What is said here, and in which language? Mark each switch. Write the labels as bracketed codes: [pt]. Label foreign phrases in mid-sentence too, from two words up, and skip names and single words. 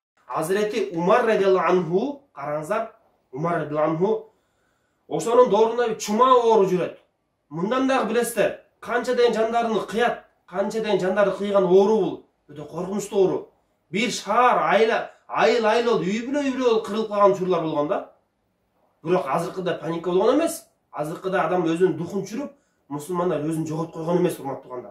[ky] Hazreti Umar [ar] رضي الله عنه, [ky] qarаңыздар, Umar [ar] رضي الله عنه [ky] ошонун доорунда чума оору жүрөт. Мындан дагы билесиздер, канчадайын жандарды кыят, канчадайын жандарды кыйган оору бул. Өтө коркунучтуу оору. Бир шаар айыл болуп, үй-бүлө кырылып калган учурлар болгон да. Бирок азыркыда паника болгон эмес. Азыркыда адам өзүнүн духун чүрүп, мусулмандар өзүн жоготуп койгон эмес, урматтуу туугандар.